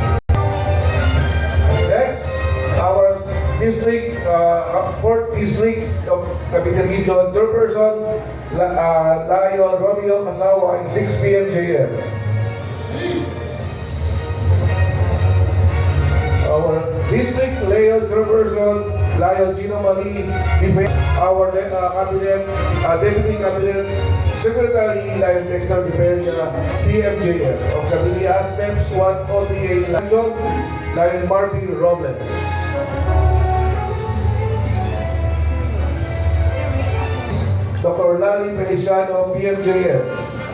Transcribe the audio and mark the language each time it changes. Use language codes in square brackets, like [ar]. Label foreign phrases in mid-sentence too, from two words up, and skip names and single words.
[en] Next, our district, 4th District of Cavite Region, Chairperson, Lion Romeo Kasawa, 6 PMJF. Our District Lion Chairperson, Lion Gino Marie, our Cabinet, Deputy Cabinet Secretary, Lion Dexter Diperia, PMJF of Cavite Aspems, 1 OTA Lion, Lion Marvin Robles. Dr. Lali Feliciano, PMJF.